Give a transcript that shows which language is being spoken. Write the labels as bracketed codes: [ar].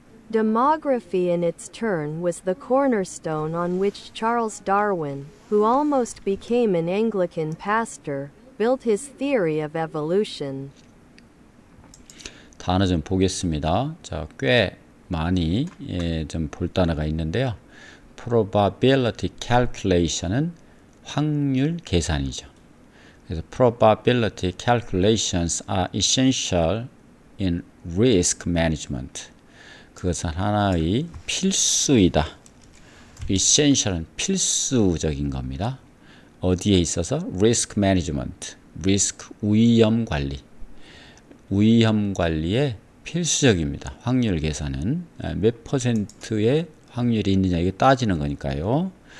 [en] Demography in its turn was the cornerstone on which Charles Darwin, who almost became an Anglican pastor, built his theory of evolution. [ko] 단어 좀 보겠습니다. 자, 꽤 많이 좀 볼 단어가 있는데요. probability calculation은 확률 계산이죠. [en] 그래서 probability calculations are essential in risk management. [ko] 그것은 하나의 필수이다. essential은 필수적인 겁니다. 어디에 있어서? risk management, risk 위험 관리. 위험 관리에 필수적입니다. 확률 계산은 몇 퍼센트의 확률이 있느냐 이게 따지는 거니까요.